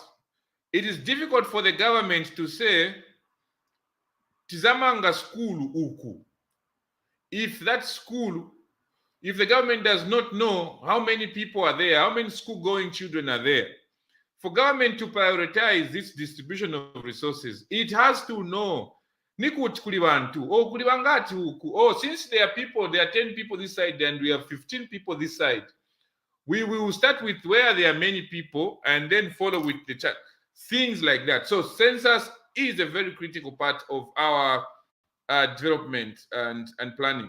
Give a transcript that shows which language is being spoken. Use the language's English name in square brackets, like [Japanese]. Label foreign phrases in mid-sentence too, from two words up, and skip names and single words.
[English] It is difficult for the government to say, [Bemba] tizamanga school uku. [English] If that school, if the government does not know how many people are there, how many school-going children are there, for government to prioritize this distribution of resources, it has to know, [Bemba] nikuti kuli bantu, oh kuli bangati uku, [English] oh since there are people, there are 10 people this side and we have 15 people this side, we will start with where there are many people and then follow with the chat. Things like that. So census is a very critical part of our development and planning.